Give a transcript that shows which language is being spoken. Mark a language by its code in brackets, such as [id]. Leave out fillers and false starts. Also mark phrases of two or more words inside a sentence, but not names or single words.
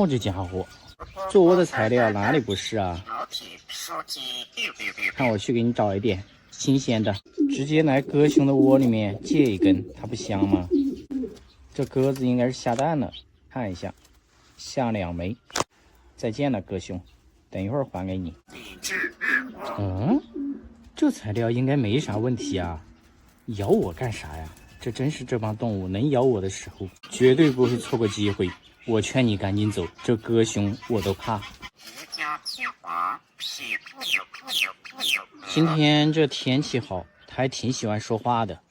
[zh] 這家伙做窩的材料哪裡不是啊？看我去給你找一點新鮮的，直接來鴿兄的窩裡面借一根，它不香嗎？這鴿子應該是下蛋了，看一下，下2 枚。再見了，鴿兄，等一會兒還給你。這材料應該沒啥問題啊，咬我幹啥呀？這真是這幫動物能咬我的時候，絕對不會錯過機會。我勸你趕緊走，這鴿兄我都怕。今天這天氣好，他還挺喜歡說話的。